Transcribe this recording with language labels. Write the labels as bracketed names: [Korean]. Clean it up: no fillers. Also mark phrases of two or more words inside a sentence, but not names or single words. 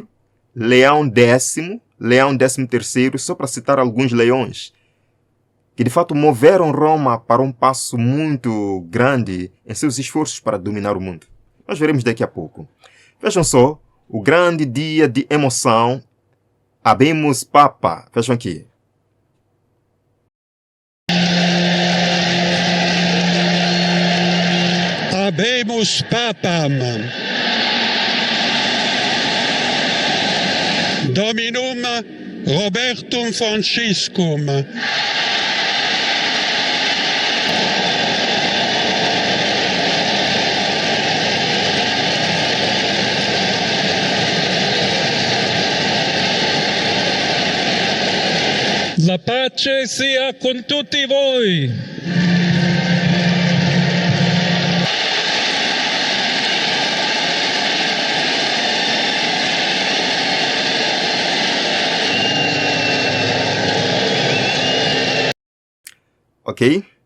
[Portuguese] Leão X, Leão XIII, só para citar alguns leões, que de fato moveram Roma para um passo muito grande em seus esforços para dominar o mundo. Nós veremos daqui a pouco. Vejam só, o grande dia de emoção, [Latin] Habemus Papa. [Portuguese] Vejam aqui. [Latin] Habemus Papam. Dominum Robertum Franciscum. [Italian] La pace sia con tutti voi. [Portuguese] Ok?